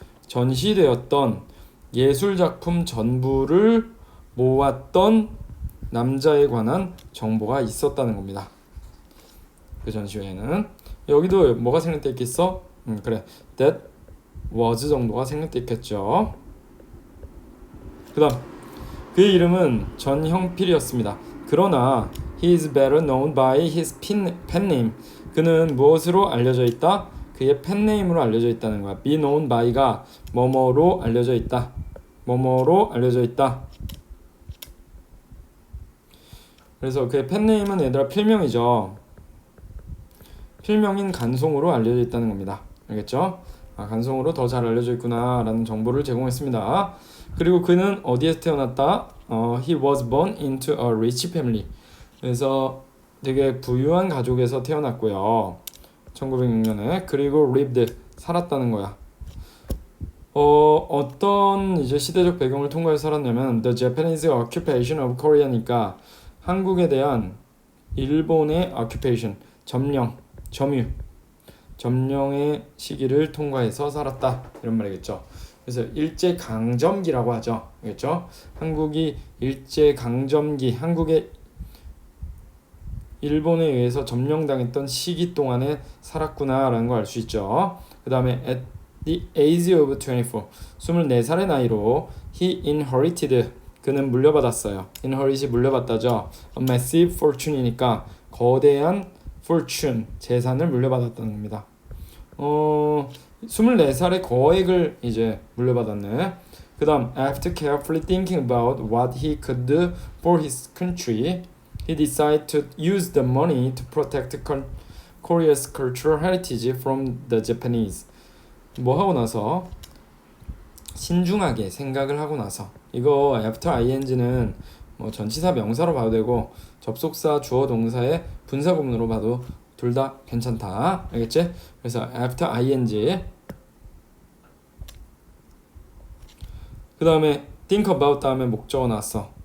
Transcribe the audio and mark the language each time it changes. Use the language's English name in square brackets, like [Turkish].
[Korean] 전시되었던 예술 작품 전부를 모았던 남자에 관한 정보가 있었다는 겁니다. 그 전시회에는. 여기도 뭐가 생략되어 있겠어? 그래, that was 정도가 생략되어 있겠죠. 그 다음 그의 이름은 전형필이었습니다. 그러나 [English] he is better known by his pen name. [Korean] 그는 무엇으로 알려져 있다? 그의 펜네임으로 알려져 있다는 거야. be known by가 뭐뭐로 알려져 있다. 뭐뭐로 알려져 있다. 그래서 그의 펜네임은 얘들아 필명이죠. 필명인 간송으로 알려져 있다는 겁니다. 알겠죠? 간송으로 더 잘 알려져 있구나라는 정보를 제공했습니다. 그리고 그는 어디에서 태어났다? [English] He was born into a rich family. [Korean] 그래서 되게 부유한 가족에서 태어났고요. 1906년에. 그리고 lived, 살았다는 거야. 어떤 이제 시대적 배경을 통과해서 살았냐면 [English] The Japanese occupation of Korea [Korean] 니까 한국에 대한 일본의 occupation, 점령의 시기를 통과해서 살았다 이런 말이겠죠. 그래서 일제 강점기라고 하죠. 알겠죠? 한국이 일제 강점기, 한국의 일본에 의해서 점령당했던 시기 동안에 살았구나라는 걸 알 수 있죠. 그 다음에 [English] at the age of 24, [Korean] 24살의 나이로 [English] he inherited, [Korean] 그는 물려받았어요. inherit이 물려받다죠. [English] a massive fortune [Korean] 이니까 거대한 fortune, 재산을 물려받았다는 겁니다. 24살의 거액을 이제 물려받았네. [English] 그 다음 after carefully thinking about what he could do for his country, he decided to use the money to protect Korea's cultural heritage from the Japanese. [Korean] 뭐 하고 나서 신중하게 생각을 하고 나서, 이거 after ing는 뭐 전치사 명사로 봐도 되고 접속사 주어 동사의 분사 구문으로 봐도 둘 다 괜찮다. 알겠지? 그래서 after ing 그 다음에 think about 다음에 목적어 나왔어.